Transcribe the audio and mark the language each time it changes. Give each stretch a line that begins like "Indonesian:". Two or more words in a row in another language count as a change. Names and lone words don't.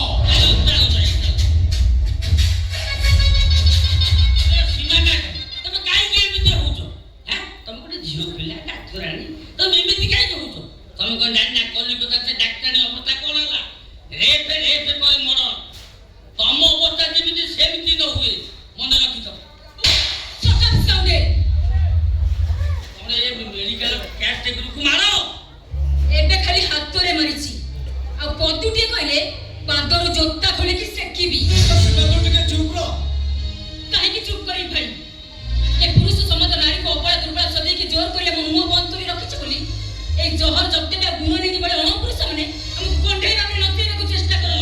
Odia: ତମେ କାହିଁକି ଏମିତି ହଉଛ? ତମେ ଗୋଟେ ଝିଅ ପିଲା ଡାକ୍ତରାଣୀ, ତମେ ଏମିତି କାହିଁକି ହଉଛ? ତମେ କ'ଣ ଜାଣିନା କଲିକତା ସେ ଡାକ୍ତରାଣୀ ଅବସ୍ଥା କ'ଣ ହେଲା? ରେପ୍ ପରେ ମର୍ଡର। ତମ ଅବସ୍ଥା ଯେମିତି ସେମିତି ନ ହୁଏ ମନେ ରଖିଥାଅ।
English: Shut up, scoundrel!
Odia: ତମେ ଏ
English: medical case
Odia: ଟେବୁଲକୁ ମାର। ଏବେ ଖାଲି ହାତରେ ମାରିଛି, ଆଉ ପଦୁଟିଏ କହିଲେ ପାଦରୁ ଜୋତା ଖୋଲିକି ସେକିବି। ଟିକେ ଚୁପ୍ ରହ। କାହିଁକି ଚୁପ୍ କରିବି ଭାଇ? ଏ ପୁରୁଷ ସମାଜ ନାରୀକୁ ଅବଳା ଦୁର୍ବଳ ସଜେଇକି ଜୋର କରି ଆମ ମୁହଁ ବନ୍ଦ କରି ରଖିଛି ବୋଲି ଏଇ ଜୋହର ଜଗଦେବ ଗୁଣନୀତି ଭଳି ଅଣପୁରୁଷ ମାନେ ଆମକୁ କଣ୍ଢେଇ ଭାବରେ ନଚେଇବାକୁ ଚେଷ୍ଟା କରନ୍ତି।